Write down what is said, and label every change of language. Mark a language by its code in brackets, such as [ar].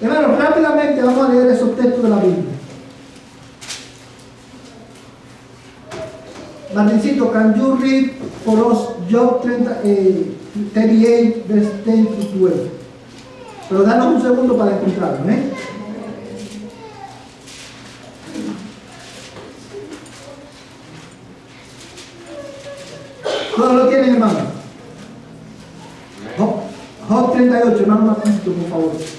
[es] Hermanos, rápidamente vamos a leer esos textos de la Biblia. [en] Martincito, can you read for us Job 38, verse 10 to 12? [es] Pero danos un segundo para encontrarlo, ¿eh? ¿Todos lo tienen, hermano? Job 38, hermano Martincito, por favor.